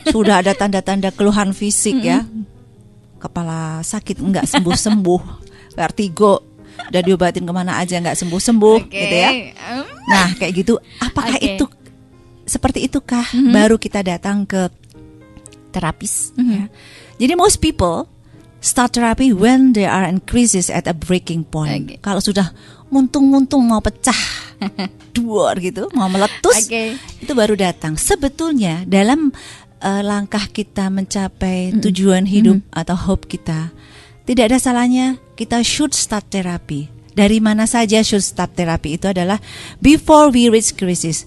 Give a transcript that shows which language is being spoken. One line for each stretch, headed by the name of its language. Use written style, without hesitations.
Indonesian: Sudah ada tanda-tanda keluhan fisik ya. Kepala sakit enggak sembuh-sembuh, vertigo, udah diobatin kemana aja enggak sembuh-sembuh, gitu ya. Nah, kayak gitu. Apakah itu seperti itukah baru kita datang ke terapis? Ya.
English: Jadi most people start therapy when they are in crisis at a breaking point.
Indonesian: Kalau sudah muntung-muntung mau pecah, duar gitu, mau meletus, itu baru datang. Sebetulnya dalam langkah kita mencapai tujuan hidup atau hope kita, tidak ada salahnya kita
English: should start therapy.
Indonesian: Dari mana saja
English: should start therapy
Indonesian: itu adalah
English: before we reach crisis.